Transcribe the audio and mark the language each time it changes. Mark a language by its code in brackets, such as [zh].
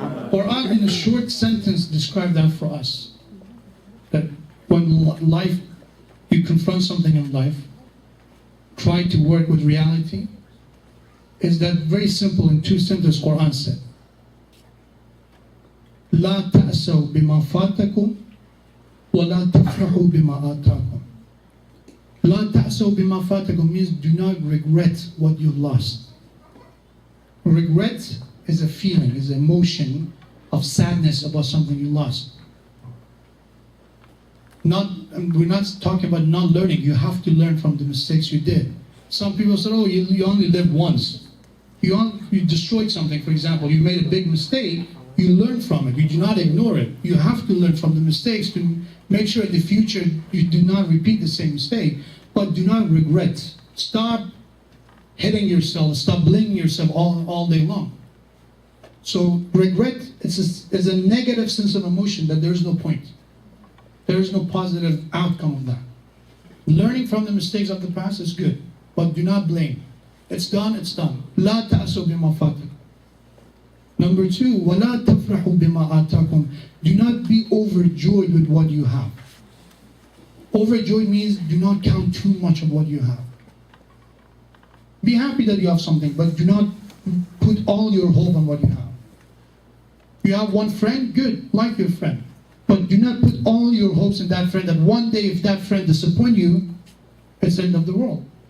[en] Quran in a short sentence describe that for us. That when life, you confront something in life, try to work with reality, is that very simple in 2 sentences Quran said. [ar] لا تأسوا بما فاتكم ولا تفرحوا بما آتاكم. لا تأسوا بما فاتكم [en] means do not regret what you lost. Regret is a feeling, is an emotion of sadness about something you lost. We're not talking about not learning. You have to learn from the mistakes you did. Some people say, oh, you only live once. You destroyed something, for example. You made a big mistake. You learn from it. You do not ignore it. You have to learn from the mistakes to make sure in the future you do not repeat the same mistake. But do not regret. Stop hitting yourself. Stop blaming yourself all day long. So regret is a negative sense of emotion that there is no point. There is no positive outcome of that. Learning from the mistakes of the past is good, but do not blame. It's done, it's done. [ar] لا تأسوا بما فاتكم. [en] Number 2, [ar] وَلَا تَفْرَحُوا بِمَا آتَاكُمْ. [en] Do not be overjoyed with what you have. Overjoyed means do not count too much of what you have. Be happy that you have something, but do not put all your hope on what you have. You have one friend, good, like your friend. But do not put all your hopes in that friend, that one day if that friend disappoints you, it's the end of the world.